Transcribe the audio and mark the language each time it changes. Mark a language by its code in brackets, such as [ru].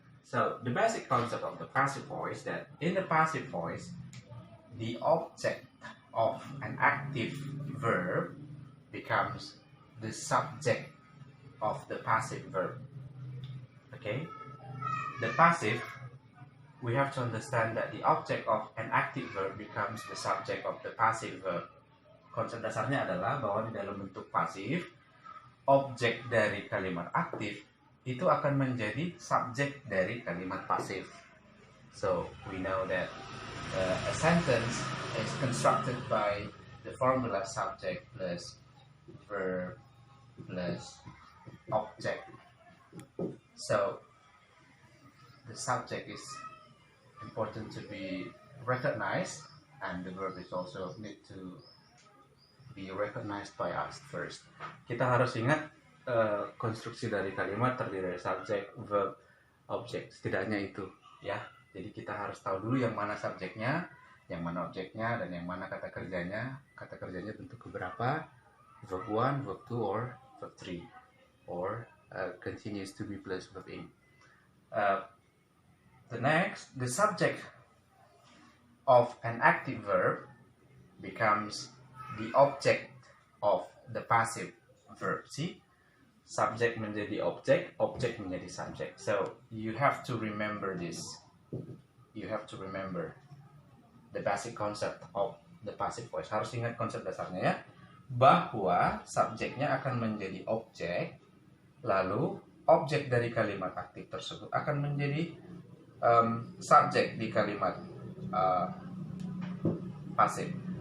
[en] So the basic concept of the passive voice that in the passive voice, the object of an active verb becomes the subject of the passive verb. Okay, the passive, we have to understand that the object of an active verb becomes the subject of the passive verb. [id] Konsep dasarnya adalah bahwa di dalam bentuk pasif, objek dari kalimat aktif itu akan menjadi subjek dari kalimat pasif. [en] So we know that a sentence is constructed by the formula subject plus verb plus object. So the subject is important to be recognized, and the verb is also need to be recognized by us first. [id] Kita harus ingat konstruksi dari kalimat terdiri dari subjek, verb, object. Setidaknya itu, ya. Jadi kita harus tahu dulu yang mana subjeknya, yang mana objeknya, dan yang mana kata kerjanya. Kata kerjanya bentuk beberapa, verb 1, verb 2, or verb 3, [en] or continues to be plus verb in. The subject of an active verb becomes the object of the passive verb. See? [id] Subject menjadi objek, objek menjadi subject. [en] So you have to remember this. You have to remember the basic concept of the passive voice. [id] Harus ingat konsep dasarnya ya, bahwa subjeknya akan menjadi objek, lalu objek dari kalimat aktif tersebut akan menjadi subjek di kalimat pasif.